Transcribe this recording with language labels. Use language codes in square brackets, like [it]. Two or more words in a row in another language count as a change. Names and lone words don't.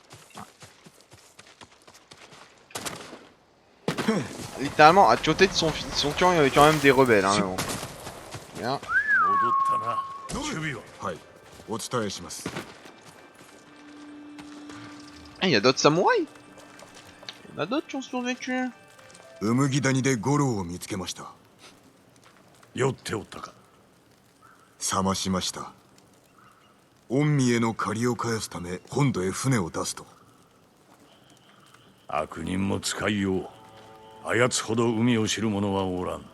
[fr] Littéralement, à côté de son camp, il y avait quand même des rebelles. Hein, bon. Bien. Ah, il y a d'autres samouraïs. Il y en a d'autres qui ont survécu. [ja] ウムギ谷でゴロを見つけました。酔っておったか。冷ましました。御身への借りを返すため本土へ船を出すと。悪人も使いよう。あやつほど海を知る者はおらん。